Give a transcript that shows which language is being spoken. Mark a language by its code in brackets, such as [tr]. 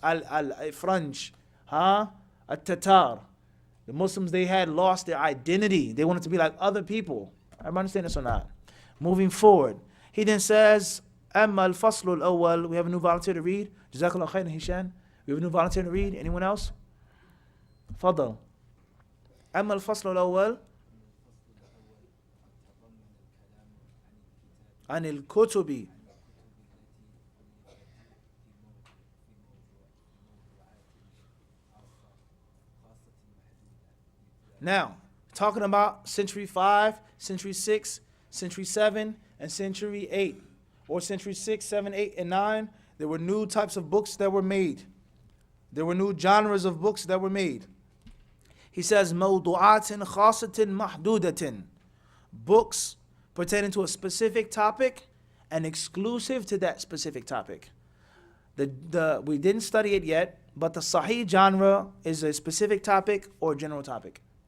[ar] Al-Franj. At-Tatar. [en] The Muslims, they had lost their identity. They wanted to be like other people. Everybody understand this or not? Moving forward. He then says, [ar] أما الفصل الأول. [en] We have a new volunteer to read. Jazakallah khairan, Hishan. We have a new volunteer to read. Anyone else? Fadal. [ar] أما الفصل الأول عن الكتب. [en] Now, talking about century 5, century 6, century 7, and century 8, or century 6, 7, 8, and 9, there were new types of books that were made. There were new genres of books that were made. He says, [ar] موضوعات خاصة محدودة. [en] Books pertaining to a specific topic and exclusive to that specific topic. We didn't study it yet, but the Sahih genre is a specific topic or general topic.